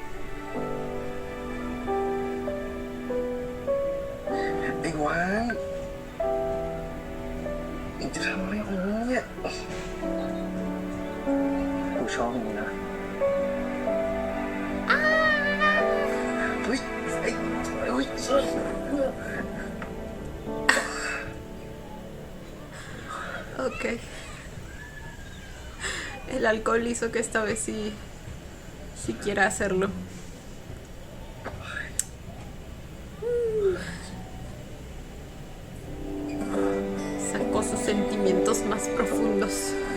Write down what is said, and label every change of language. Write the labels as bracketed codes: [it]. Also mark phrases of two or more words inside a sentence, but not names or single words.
[th] ไอ้หวานมึงจะทำอะไรของมึงเนี่ย กูชอบมึงนะ เฮ้ยไอ้เฮ้ย [es] Ok. El alcohol hizo que esta vez sí quiera hacerlo. Sacó sus sentimientos más profundos.